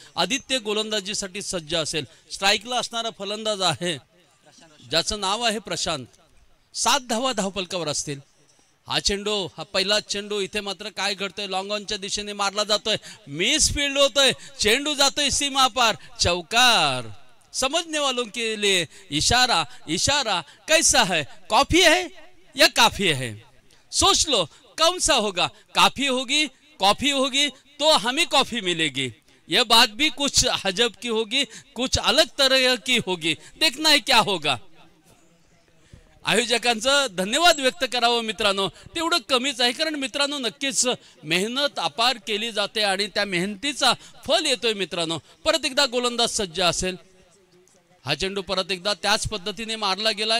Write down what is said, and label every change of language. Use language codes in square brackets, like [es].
[mr] आदित्य गोलंदाजीसाठी सज्ज असेल. स्ट्राईकला असणारा फलंदाज आहे ज्याचं नाव आहे प्रशांत. 7 धावा धावफलकावर असतील. हा चेंडू, हा पहिला चेंडू. इथे मात्र काय घडतंय, लॉंग ऑनच्या दिशेने मारला जातोय, मिस फील्ड होतोय, चेंडू जातोय सीमा पार, चौकार. [hi] समझने वालों के लिए इशारा, इशारा कैसा है, कॉफी है या काफी है, सोच लो कौन सा होगा. काफी होगी, कॉफी होगी तो हमें कॉफी मिलेगी. यह बात भी कुछ हजब की होगी, कुछ अलग तरह की होगी. देखना है क्या होगा. [mr] आयोजकांचं धन्यवाद व्यक्त करावं मित्रांनो, तेवढं कमीच आहे. कारण मित्रांनो नक्कीच मेहनत अपार केली जाते आणि त्या मेहनतीचा फल येतोय मित्रांनो. परत एकदा गोलंदाज सज्ज असेल. हा चेंडू परत एकदा त्याच पद्धतीने मारला गेला.